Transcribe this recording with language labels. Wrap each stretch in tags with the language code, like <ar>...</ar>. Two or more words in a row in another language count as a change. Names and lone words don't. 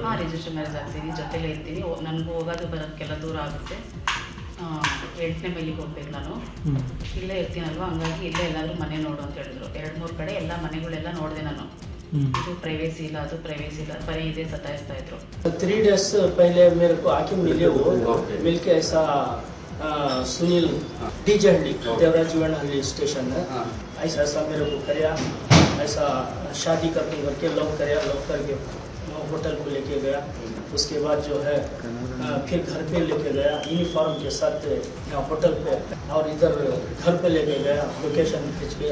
<kn>ಹಾಂ,</kn> <en>register marriage</en> <kn>ಆಗ್ತೀನಿ, ಜೊತೆಲೇ ಇರ್ತೀನಿ, ನನಗೂ ಹೋಗೋದು ಬರೋದಕ್ಕೆಲ್ಲ ದೂರ ಆಗುತ್ತೆ, 8ನೇ ಮೈಲಿಗೆ ಹೋಗ್ಬೇಕು, ನಾನು ಇಲ್ಲೇ ಇರ್ತೀನಲ್ವ, ಹಂಗಾಗಿ ಇಲ್ಲೇ ಎಲ್ಲಾದರೂ ಮನೆ ನೋಡು ಅಂತ ಹೇಳಿದ್ರು. 2-3 ಕಡೆ ಎಲ್ಲ ಮನೆಗಳೆಲ್ಲ ನೋಡಿದೆ ನಾನು. ಇದು ಪ್ರೈವೇಸಿ ಇಲ್ಲ, ಅದು ಪ್ರೈವೇಸಿ ಇಲ್ಲ, ಬರೀ ಇದೇ ಸತಾಯಿಸ್ತಾ ಇದ್ರು.</kn> <hi>3 days पहले मेरे को आके मिले, वो मिलके ऐसा सुनील डीजेहಳ್ಳಿ देवराजीवनहಳ್ಳಿ स्टेशन है, ऐसा ऐसा मेरे को कराया, ऐसा शादी करने करके लव कराया, लव करके होटल को लेके गया. उसके बाद जो है फिर घर पे लेके गया यूनिफॉर्म के साथ होटल पे, और इधर घर पे लेके गया, लोकेशन खींच के.</hi>